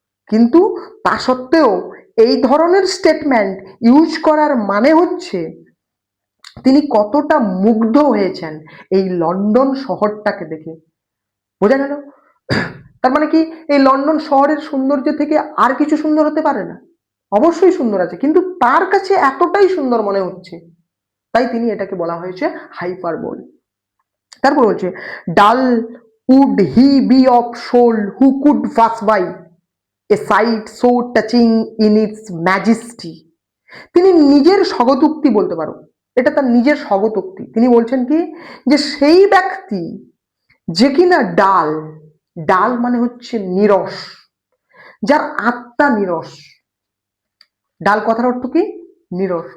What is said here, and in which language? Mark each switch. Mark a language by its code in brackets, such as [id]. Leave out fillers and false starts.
[bn] কিন্তু তা সত্ত্বেও এই ধরনের স্টেটমেন্ট ইউজ করার মানে হচ্ছে তিনি কতটা মুগ্ধ হয়েছেন এই লন্ডন শহরটাকে দেখে। বোঝা গেল? তার মানে কি এই লন্ডন শহরের সৌন্দর্য থেকে আর কিছু সুন্দর হতে পারে না? অবশ্যই সুন্দর আছে, কিন্তু তার কাছে এতটাই সুন্দর মনে হচ্ছে, তাই তিনি এটাকে বলা হয়েছে হাইপারবোল। তারপর হচ্ছে ডাল [en] would he be of soul who could pass by a sight so touching in its majesty? [bn] তিনি নিজের স্বগতোক্তি বলতে পারো, এটা তার নিজের স্বগতোক্তি। তিনি বলছেন কি, যে সেই ব্যক্তি যে কিনা ডাল, ডাল মানে হচ্ছে নিরস, যার আত্মা নিরস। ডাল কথার অর্থ কি? নিরস।